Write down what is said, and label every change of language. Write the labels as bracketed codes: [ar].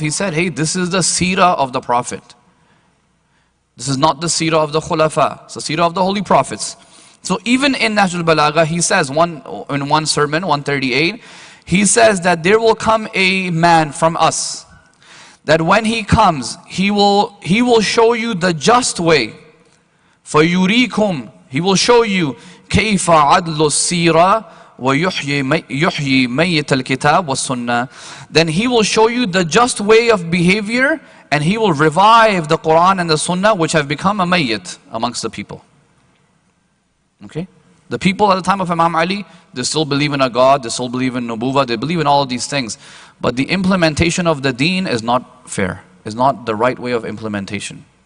[en] He said, hey, this is the seerah of the Prophet. This is not the seerah of the Khulafa. It's the seerah of the Holy Prophets. So even in Nahjul Balagha, he says in one sermon, 138, he says that there will come a man from us, that when he comes, he will show you the just way. [ar] فَيُرِيكُمْ, [en] he will show you [ar] كَيْفَ عَدْلُ السِّيرَةِ وَيُحْيِي مَيِّتَ الْكِتَابِ وَالسُّنَّةِ. [en] Then he will show you the just way of behavior, and he will revive the Quran and the Sunnah, which have become a mayyit amongst the people. Okay? The people at the time of Imam Ali, they still believe in a God, they still believe in Nubuwah, they believe in all of these things. But the implementation of the deen is not fair, is not the right way of implementation.